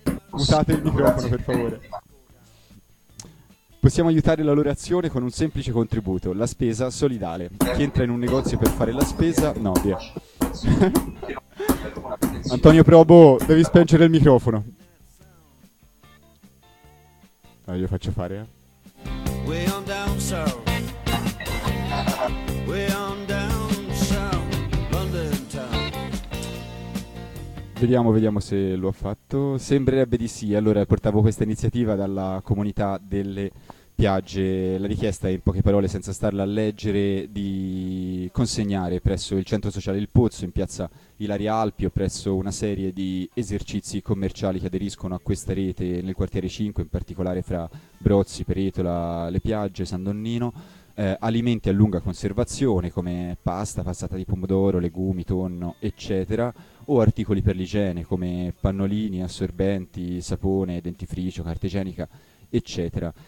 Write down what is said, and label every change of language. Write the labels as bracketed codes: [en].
[it] mutate il microfono per favore. Possiamo aiutare la loro azione con un semplice contributo, la spesa solidale. Chi entra in un negozio per fare la spesa, no, via. Antonio Probo, devi spengere il microfono. No, io faccio fare, eh. [en] Way on down south, way on down south, London town. [it] Vediamo se lo ha fatto. Sembrerebbe di sì. Allora, portavo questa iniziativa dalla comunità delle piace la richiesta, in poche parole, senza starla a leggere, di consegnare presso il centro sociale Il Pozzo in piazza Ilaria Alpio, presso una serie di esercizi commerciali che aderiscono a questa rete nel quartiere 5, in particolare fra Brozzi, Peretola, Le Piagge, San Donnino, alimenti a lunga conservazione come pasta, passata di pomodoro, legumi, tonno, eccetera, o articoli per l'igiene come pannolini, assorbenti, sapone, dentifricio, carta igienica, eccetera.